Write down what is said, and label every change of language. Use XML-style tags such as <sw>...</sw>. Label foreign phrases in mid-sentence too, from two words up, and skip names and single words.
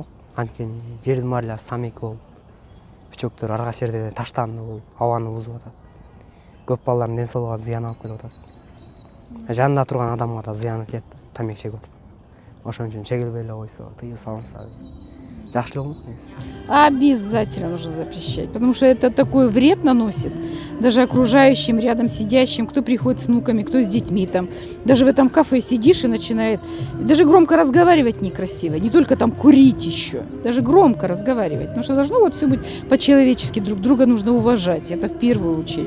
<ky>Анткени жердин баары тамеки болуп, бүчөктөр ар кайсы жерде таштанды болуп, абаны бузуп атат. Көп балдардын ден соолугуна зыян алып келип атат. Жанында турган адамга да зыяны тиет, тамеки чегип атат. Ошон үчүн чегилбей эле койсо, тыюу салынса жакшы эле болмок негизи.</ky> <ru>Обязательно нужно запрещать, потому что это такой вред наносит даже окружающим, рядом сидящим, кто приходит с внуками, кто с детьми там. Даже в этом кафе сидишь и начинает, даже громко разговаривать некрасиво, не только там курить еще, даже громко разговаривать, потому что должно вот все быть по-человечески, друг друга нужно уважать, это в первую очередь.</ru>